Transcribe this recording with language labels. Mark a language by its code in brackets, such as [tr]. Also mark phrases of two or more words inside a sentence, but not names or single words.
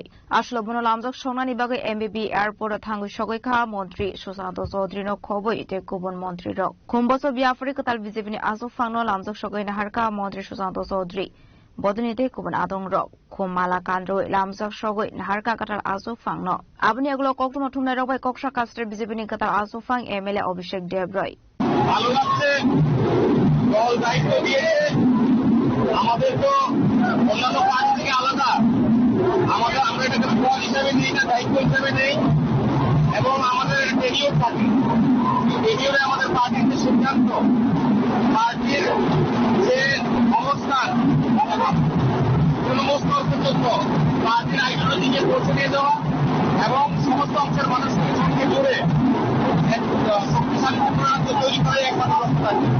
[trp] Ashlo bono lamjak songnani bagai MBB airport thangu shokai kha Mantri Susanto Chaudhary no khoboi te kubon Mantri rok. Khumboso biafri ketal BJP ni Asok Phang no lamjak shokai nahar kha Mantri Susanto Chaudhary. Bodunite kubon adong rok. Khumala Kandroi lamjak shogai nahar kha ketal Asok Phang no. Abni egulo koktuma thumnai rokbai koksa kastre BJP ni ketal Asok Phang MLA Abhishek Debroy. [bn] ভালো লাগছে দল দায়িত্ব দিয়েছে আমাদের তো অন্যান্য পার্টি থেকে আলাদা আমরা এটাকে দল হিসেবে নিই না দায়িত্ব হিসেবে নেই এবং আমাদের টেনিয়র থাকে টেনিয়রে আমাদের পার্টির যে সিদ্ধান্ত পার্টির যে অবস্থান তৃণমূল স্তর পর্যন্ত পার্টির আইডিওলজিকে পৌঁছে দিয়ে দেওয়া এবং সমস্ত অংশের মানুষকে সঙ্গে জুড়ে শক্তিশালী রাজ্য তৈরি করে একমাত্র রাস্তা